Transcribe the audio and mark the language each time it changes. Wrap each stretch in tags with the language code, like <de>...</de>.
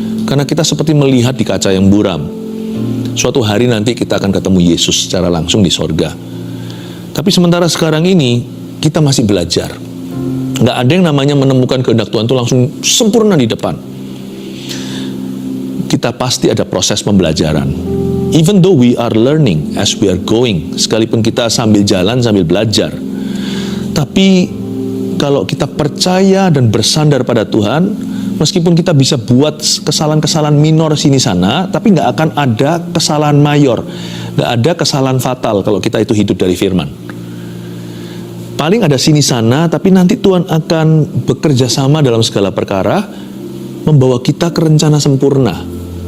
<id>Karena kita seperti melihat di kaca yang buram. Suatu hari nanti kita akan ketemu Yesus secara langsung di sorga. Tapi sementara sekarang ini kita masih belajar. Nggak ada yang namanya menemukan kehendak Tuhan itu langsung sempurna di depan. Kita pasti ada proses pembelajaran.</id> <en>Even though we are learning as we are going,</en> <id>sekalipun kita sambil jalan, sambil belajar. Tapi kalau kita percaya dan bersandar pada Tuhan, meskipun kita bisa buat kesalahan-kesalahan minor sini sana, tapi nggak akan ada kesalahan mayor, nggak ada kesalahan fatal kalau kita itu hidup dari firman. Paling ada sini sana, tapi nanti Tuhan akan bekerja sama dalam segala perkara, membawa kita ke rencana sempurna.</id>